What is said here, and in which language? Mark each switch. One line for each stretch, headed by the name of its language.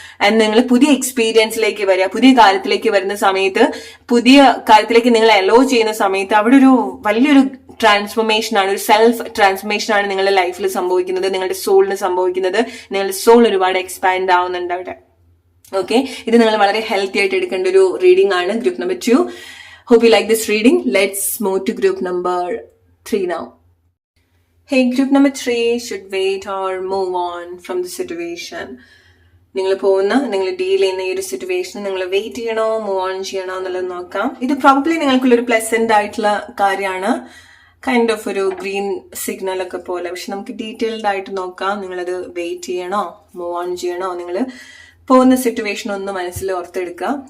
Malayalam: And നിങ്ങൾ പുതിയ എക്സ്പീരിയൻസിലേക്ക് വരിക. പുതിയ കാര്യത്തിലേക്ക് വരുന്ന സമയത്ത്, പുതിയ കാര്യത്തിലേക്ക് നിങ്ങൾ അലോ ചെയ്യുന്ന സമയത്ത് അവിടെ ഒരു വലിയൊരു ട്രാൻസ്ഫോർമേഷൻ ആണ്, ഒരു സെൽഫ് ട്രാൻസ്ഫോർമേഷൻ ആണ് നിങ്ങളുടെ ലൈഫിൽ സംഭവിക്കുന്നത്, നിങ്ങളുടെ സോളിന് സംഭവിക്കുന്നത്. നിങ്ങളുടെ സോൾ ഒരുപാട് എക്സ്പാൻഡ് ആവുന്നുണ്ട് അവിടെ. ഓക്കെ, ഇത് നിങ്ങൾ വളരെ ഹെൽത്തി ആയിട്ട് എടുക്കേണ്ട ഒരു റീഡിംഗ് ആണ് group number 2.
English: Hope you like this reading. Let's move to group number 3 now. Hey, group number 3 should wait or move on from the situation.
Malayalam: നിങ്ങൾ ഡീൽ ചെയ്യുന്ന ഈ ഒരു സിറ്റുവേഷൻ നിങ്ങൾ വെയിറ്റ് ചെയ്യണോ, മൂവ് ഓൺ ചെയ്യണോ എന്നുള്ളത് നോക്കാം. ഇത് പ്രോബബ്ലി നിങ്ങൾക്കുള്ളൊരു പ്ലസന്റ് ആയിട്ടുള്ള കാര്യമാണ്, കൈൻഡ് ഓഫ് ഒരു ഗ്രീൻ സിഗ്നൽ ഒക്കെ പോലെ. പക്ഷെ നമുക്ക് ഡീറ്റെയിൽഡ് ആയിട്ട് നോക്കാം. നിങ്ങളത് വെയിറ്റ് ചെയ്യണോ, മൂവ് ഓൺ ചെയ്യണോ, നിങ്ങൾ പോകുന്ന സിറ്റുവേഷൻ ഒന്ന് മനസ്സിൽ ഓർത്തെടുക്കുക.